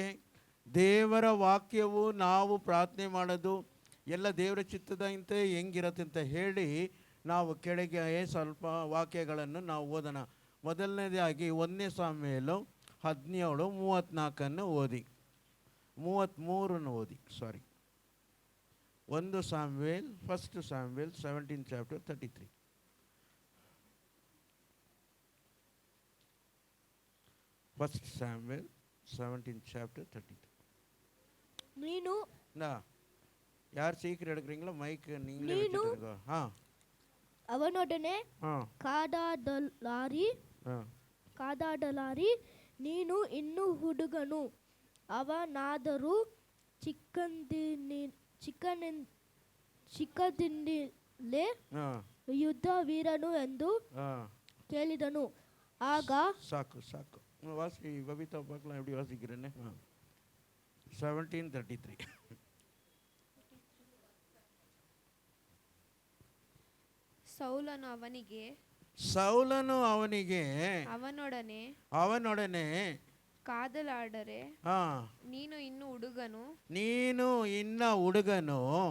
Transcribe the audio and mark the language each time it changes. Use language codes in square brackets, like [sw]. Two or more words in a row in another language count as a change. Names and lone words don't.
[kn] ದೇವರ ವಾಕ್ಯವು ನಾವು ಪ್ರಾರ್ಥನೆ ಮಾಡೋದು ಎಲ್ಲ ದೇವರ ಚಿತ್ತದಂತೆ ಹೆಂಗಿರತ್ತೆ ಅಂತ ಹೇಳಿ ನಾವು ಕೆಳಗೆ ಸ್ವಲ್ಪ ವಾಕ್ಯಗಳನ್ನು ನಾವು ಓದೋಣ. ಮೊದಲನೇದಾಗಿ 1 ಸಾಮುವೇಲ 17:34 ಓದಿ, 33 ಓದಿ. 1 ಸಾಮುವೇಲ್ 17 chapter 33. [en] 1 Samuel 17 chapter 33. [kn] ನೀನು [ta] யார் சீக்கிரம் எடுக்கிறீங்களோ மைக் நீங்களே [kn] ನೀನು [ta] வச்சுருங்க. [kn] ಅವನೊಡನೆ ஆ ಕಾದಾಡಲಾರಿ ನೀನು ಇನ್ನೂ ಹುಡುಗನು, ಅವನಾದರೂ ಚಿಕ್ಕದಿಂದಲೇ ಯುದ್ಧ ವೀರನು ಎಂದು ಕೇಳಿದನು. ಆಗ ಸಾಕು ಸಾಕು ವಾಸಿ ಬಬಿತಾ [ta] பார்க்கலாம் எப்படி வாசிக்கிறேன்னு. [kn] 17:33. ಸೌಲನು ಅವನಿಗೆ ಅವನೊಡನೆ ಕಾದಲಾಡರೆ ನೀನು ಇನ್ನು ಹುಡುಗನು,